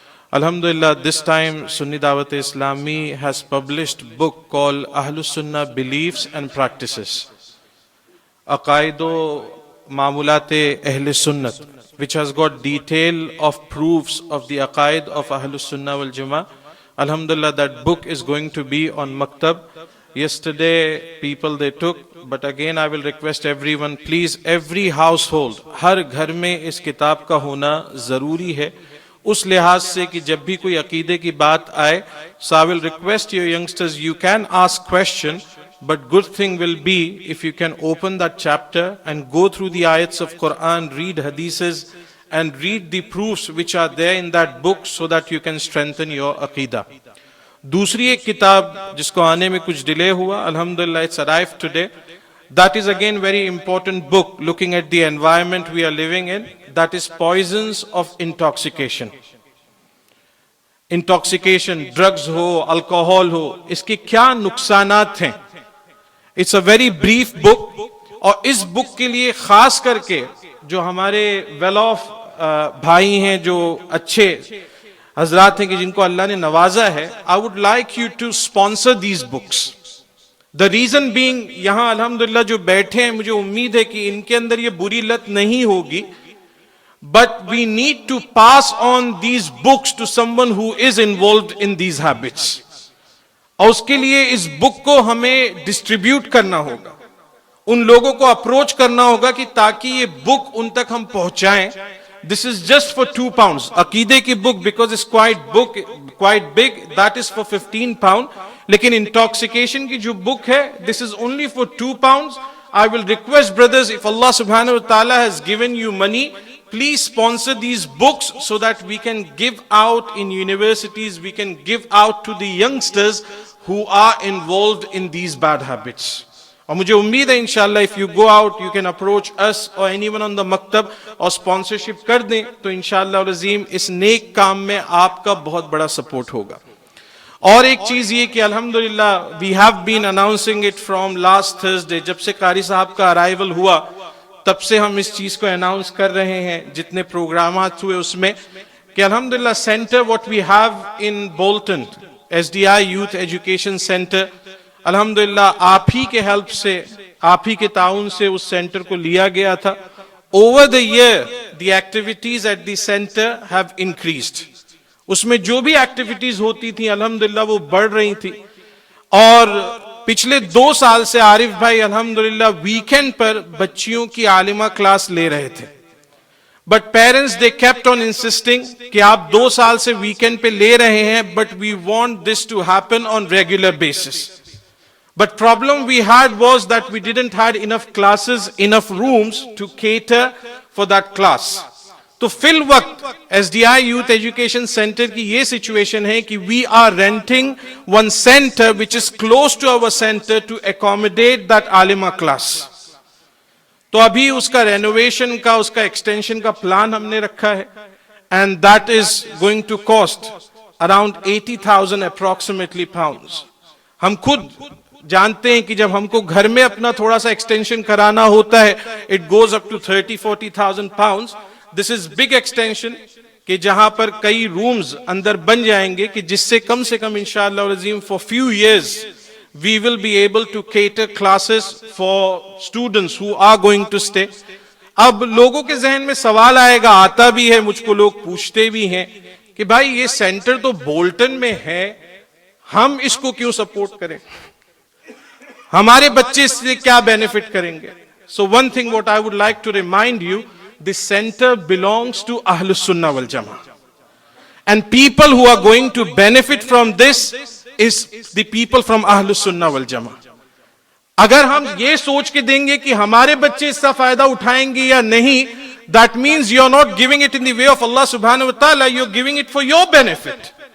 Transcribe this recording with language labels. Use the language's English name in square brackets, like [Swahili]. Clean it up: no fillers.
[English] Alhamdulillah, this time Sunni Dawat Islami has published a book called Ahlus Sunnah Beliefs and Practices, Aqaid o Maamulat Ahl Sunnat, which has got detail of proofs of the Aqaid of Ahlus Sunnah wal Jama'ah. Alhamdulillah, that book is going to be on Maktab. Yesterday people they took, but again I will request everyone, please, every household, [Urdu] ہر گھر میں اس کتاب کا ہونا ضروری ہے، اس لحاظ سے کہ جب بھی کوئی عقیدے کی بات آئے. [English] So I will request your youngsters, you can ask question, but good thing will be if you can open that chapter and go through the ayats of Quran, read hadiths and read the proofs which are there in that book so that you can strengthen your aqidah. [Urdu] دوسری ایک کتاب جس کو آنے میں کچھ delay ہوا، الحمدللہ [English] it's arrived today. That is again very important book looking at the environment we are living in. That is Poisons of Intoxication. [Urdu] Intoxication, drugs ہو، alcohol ہو، اس کے کیا نقصانات ہیں. [English] It's a very brief book. [Urdu] اور اس بک کے لیے خاص کر کے جو ہمارے ویل آف بھائی ہیں، جو اچھے حضرات ہیں کہ جن کو اللہ نے نوازا ہے، [English] I would like you to sponsor these books. The reason being، [Urdu] یہاں الحمدللہ جو بیٹھے ہیں مجھے امید ہے کہ ان کے اندر یہ بری لت نہیں ہوگی، [English] but we need to pass on these books to someone who is involved in these habits. [Urdu] اور اس کے لیے اس بک کو ہمیں ڈسٹریبیوٹ کرنا ہوگا، ان لوگوں کو اپروچ کرنا ہوگا کہ تاکہ یہ بک ان تک ہم پہنچائیں. [English] This is just for 2 pounds. [Urdu] عقیدے کی بک [English] because it's quite big, that is for 15 pounds. [Urdu] لیکن intoxication کی جو بک ہے, [English] this is only for 2 pounds. I will request brothers, if Allah subhanahu wa ta'ala has given you money, please sponsor these books so that we can give out in universities, we can give out to the youngsters who are involved in these bad habits. [Urdu] اور مجھے امید ہے انشاءاللہ [English] if you go out you can approach us or anyone on the maktab [Urdu] اور sponsorship کر دیں تو انشاءاللہ العظیم اس نیک کام میں آپ کا بہت بڑا سپورٹ ہوگا. اور ایک چیز یہ کہ الحمدللہ [English] we have been announcing it from last Thursday، [Urdu] جب سے قاری صاحب کا arrival ہوا تب سے ہم اس چیز کو اناؤنس کر رہے ہیں جتنے پروگرامات ہوئے اس میں، کہ الحمدللہ centre [English] what we have in Bolton، [Urdu] SDI Youth Education Center، الحمدللہ آپ ہی کے ہیلپ سے، آپ ہی کے تعاون سے اس سینٹر کو لیا گیا تھا. [English] Over the year the activities at the center have increased. [Urdu] اس میں جو بھی ایکٹیویٹیز ہوتی تھیں الحمدللہ وہ بڑھ رہی تھی. اور پچھلے 2 سال سے عارف بھائی الحمدللہ ویکینڈ پر بچیوں کی عالمہ کلاس لے رہے تھے. [English] but parents they kept on insisting [Urdu] کہ آپ 2 سال سے ویکینڈ پہ لے رہے ہیں, [English] But we want this to happen on regular basis. But problem we had was that we didn't had enough classes, enough rooms to cater for that class. [Urdu] تو فی الوقت S D I youth education centre کی یہ situation ہے کہ [English] We are renting one centre which is close to our centre to accommodate that عالمہ class. [Urdu] تو ابھی اس کا رینوویشن کا, اس کا ایکسٹینشن کا پلان ہم نے رکھا ہے, [English] And that is going to cost around 80,000 approximately pounds. [Urdu] ہم خود جانتے ہیں کہ جب ہم کو گھر میں اپنا تھوڑا سا ایکسٹینشن کرانا ہوتا ہے [English] It goes up to 30-40,000 pounds. This is big extension [Urdu] کہ جہاں پر کئی رومز اندر بن جائیں گے کہ جس سے کم انشاءاللہ العظیم [English] For five years we will be able to cater classes for students who are going to stay. [Urdu] اب لوگوں کے ذہن میں سوال آئے گا, آتا بھی ہے, مجھ کو لوگ پوچھتے بھی ہیں کہ بھائی یہ سینٹر تو بولٹن میں ہے, ہم اس کو کیوں سپورٹ کریں, ہمارے بچے اس سے کیا بینیفٹ کریں گے. [English] So one thing what I would like to remind you, this center belongs to Ahlus Sunnah wal Jama'ah, and people who are going to benefit from this is the people from Ahlus Sunnah wal Jama'ah. [Urdu] اگر ہم یہ سوچ کے دیں گے کہ ہمارے بچے اس کا فائدہ اٹھائیں گے یا نہیں, [English] that means you are not giving it in the way of Allah subhanahu wa ta'ala, you are giving it for your benefit.